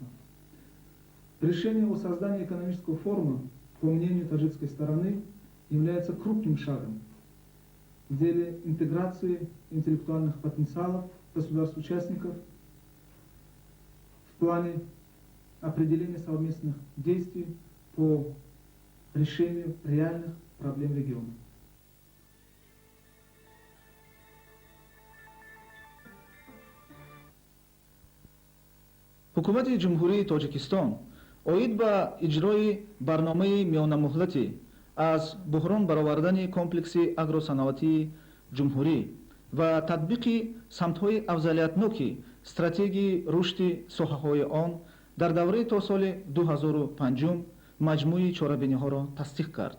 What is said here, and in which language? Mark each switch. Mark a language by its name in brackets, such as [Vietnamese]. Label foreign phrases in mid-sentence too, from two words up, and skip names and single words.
[Russian] Решение о создании экономического форума, по мнению таджикской стороны, является крупным шагом в деле интеграции интеллектуальных потенциалов государств-участников в плане определения совместных действий по решению реальных проблем региона. [Tajik] ҳукумати ҷумҳурии тоҷикистон оид ба иҷрои барномаи миёнамуҳлатӣ аз буҳрон баровардани комплекси агросаноатии ҷумҳурӣ ва татбиқи самтҳои афзалиятноки стратегияи рушди соҳаҳои он дар давраи то соли 2005 маҷмӯи чорабиниҳоро тасдиқ кард.